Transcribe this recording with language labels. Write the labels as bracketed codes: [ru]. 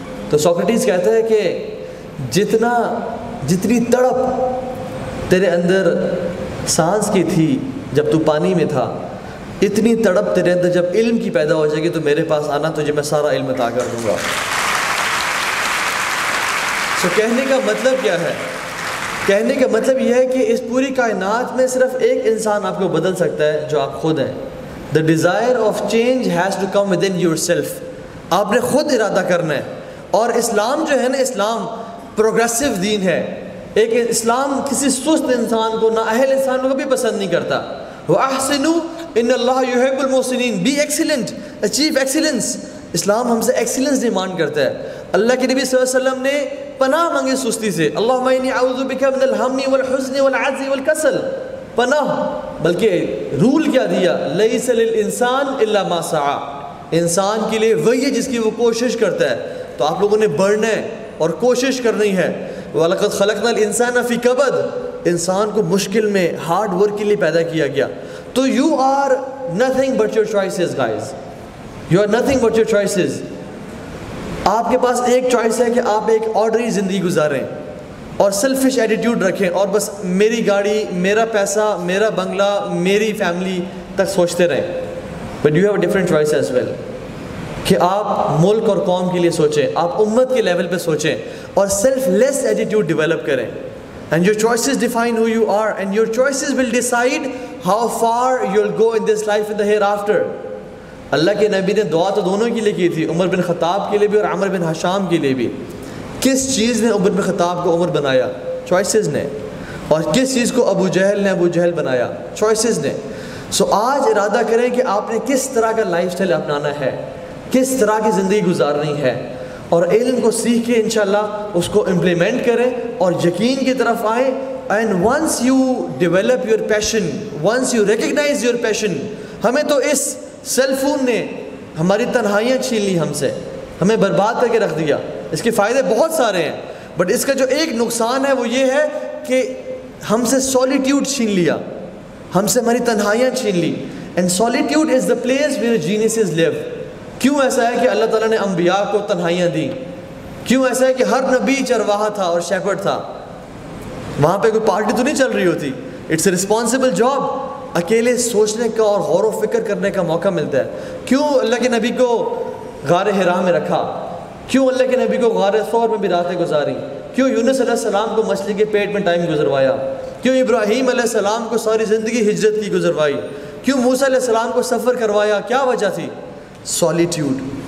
[ur] تو سوکریٹیز کہتا ہے کہ جتنی تڑپ تیرے اندر سانس کی تھی جب تو پانی میں تھا, اتنی تڑپ تیرے اندر جب علم کی پیدا ہو جائے گی تو میرے پاس آنا, تجھے میں سارا علم عطا کر دوں گا. تو کہنے کا مطلب کیا ہے؟ کہنے کا مطلب یہ ہے کہ اس پوری کائنات میں صرف ایک انسان آپ کو بدل سکتا ہے, جو آپ خود ہیں. [en] The desire of change has to come within yourself. [ur] آپ نے خود ارادہ کرنا ہے. اور اسلام جو ہے نا, اسلام پروگریسو دین ہے. ایک اسلام کسی سست انسان کو, نااہل انسان کو بھی پسند نہیں کرتا. [ar] وَأَحْسِنُوا إِنَّ اللَّهَ يُحِبُّ الْمُحْسِنِينَ. [en] Be excellent, achieve excellence. [ur] اسلام ہم سے ایکسیلنس ڈیمانڈ کرتا ہے. اللہ کے نبی صلی اللہ علیہ وسلم نے پناہ مانگی سستی سے, [ar] اللہم انی اعوذ بک من الہم والحزن والعجز والکسل. [ur] پناہ, بلکہ رول کیا دیا, [ar] لیس للانسان الا ما سعی. [ur] انسان کے لیے وہی ہے جس کی وہ کوشش کرتا ہے. تو آپ لوگوں نے بڑھنا ہے اور کوشش کرنی ہے. [ar] وَلَقَدْ خَلَقْنَا الْإِنسَانَ فِي كَبَدٍ. [ur] انسان کو مشکل میں ہارڈ ورک کے لیے پیدا کیا گیا. [en] تو you are nothing but your choices guys. You are nothing but your choices. [ur] آپ کے پاس ایک چوائس ہے کہ آپ ایک آرڈنری زندگی گزاریں اور سیلفش ایٹیٹیوڈ رکھیں اور بس میری گاڑی, میرا پیسہ, میرا بنگلہ, میری فیملی تک سوچتے رہیں. [en] but you have a different choice as well, [ur] کہ آپ ملک اور قوم کے لیے سوچیں, آپ امت کے لیول پہ سوچیں اور سیلف لیس ایٹیٹیوڈ ڈیولپ کریں. [en] And your choices define who you are, and your choices will decide how far you'll go in this life and the hereafter. [ur] اللہ کے نبی نے دعا تو دونوں کے لیے کی تھی, عمر بن خطاب کے لیے بھی اور عامر بن حشام کے لیے بھی. کس چیز نے عمر بن خطاب کو عمر بنایا؟ چوائسز نے. اور کس چیز کو ابو جہل نے ابو جہل بنایا؟ چوائسز نے. سو آج ارادہ کریں کہ آپ نے کس طرح کا لائف سٹائل اپنانا ہے, کس طرح کی زندگی گزارنی ہے, اور علم کو سیکھ کے انشاءاللہ اس کو امپلیمنٹ کریں اور یقین کی طرف آئیں. [en] And once you develop your passion, once you recognize your passion. [ur] ہمیں تو اس سیل فون نے ہماری تنہائیاں چھین لی ہم سے, ہمیں برباد کر کے رکھ دیا. اس کے فائدے بہت سارے ہیں, بٹ اس کا جو ایک نقصان ہے وہ یہ ہے کہ ہم سے سولیٹیوڈ چھین لیا, ہم سے ہماری تنہائیاں چھین لی. [en] And solitude is the place where geniuses live. [ur] کیوں ایسا ہے کہ اللہ تعالیٰ نے انبیاء کو تنہائیاں دیں؟ کیوں ایسا ہے کہ ہر نبی چرواہا تھا اور شیپرڈ تھا؟ وہاں پہ کوئی پارٹی تو نہیں چل رہی ہوتی. [en] It's a responsible job. [ur] اکیلے سوچنے کا اور غور و فکر کرنے کا موقع ملتا ہے. کیوں اللہ کے نبی کو غار حرا میں رکھا؟ کیوں اللہ کے نبی کو غار ثور میں بھی راتیں گزاری؟ کیوں یونس علیہ السلام کو مچھلی کے پیٹ میں ٹائم گزروایا؟ کیوں ابراہیم علیہ السلام کو ساری زندگی ہجرت کی گزروائی؟ کیوں موسیٰ علیہ السلام کو سفر کروایا؟ کیا وجہ تھی؟ سولیٹیوڈ.